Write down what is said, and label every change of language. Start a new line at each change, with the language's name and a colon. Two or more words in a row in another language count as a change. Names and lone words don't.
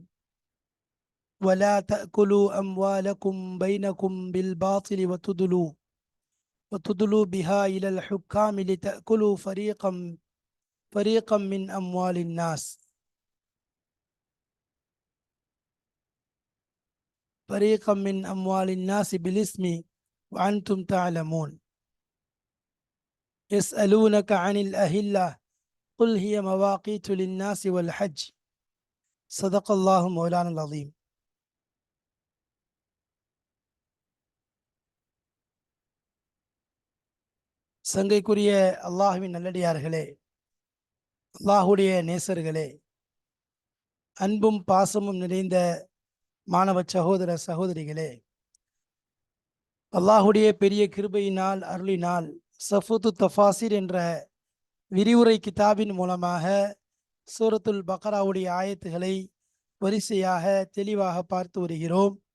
Arabic: ولا تأكلوا أموالكم بينكم بالباطل وتدلوا بها إلى الحكام لتأكلوا فريقا من أموال الناس بالإثم وأنتم تعلمون. يسألونك عن الأهلة قل هي مواقيت للناس والحج. صدق الله مولانا العظيم.
Tamil: சங்கைக்குரிய அல்லாஹுவின் நல்லடியார்களே, அல்லாஹுடைய நேசர்களே, அன்பும் பாசமும் நிறைந்த மாணவ சகோதர சகோதரிகளே, அல்லாஹுடைய பெரிய கிருபையினால் அருளினால் சஃபுத்து தஃபாசிர் என்ற விரிவுரை கிதாபின் மூலமாக சூரத்துல் பக்ராவுடைய ஆயத்துகளை வரிசையாக தெளிவாக பார்த்து வருகிறோம்.